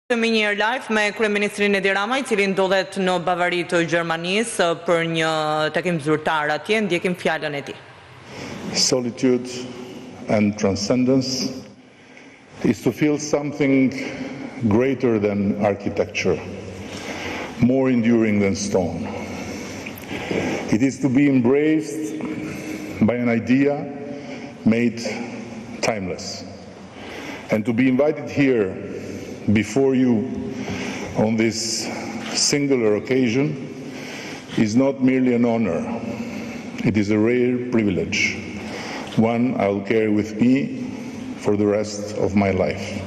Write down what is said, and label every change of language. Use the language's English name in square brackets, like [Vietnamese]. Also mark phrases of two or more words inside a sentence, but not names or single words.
[Albanian] Kemi një live me Kryeministrin Edi Rama, I cili ndodhet në Bavari të Gjermanisë për një takim zyrtar atje. Ndjekim fjalën e tij. [English] Solitude and transcendence is to feel something greater than architecture, more enduring than stone. It is to be embraced by an idea made timeless, and to be invited here before you on this singular occasion is not merely an honor, it is a rare privilege, one I will carry with me for the rest of my life.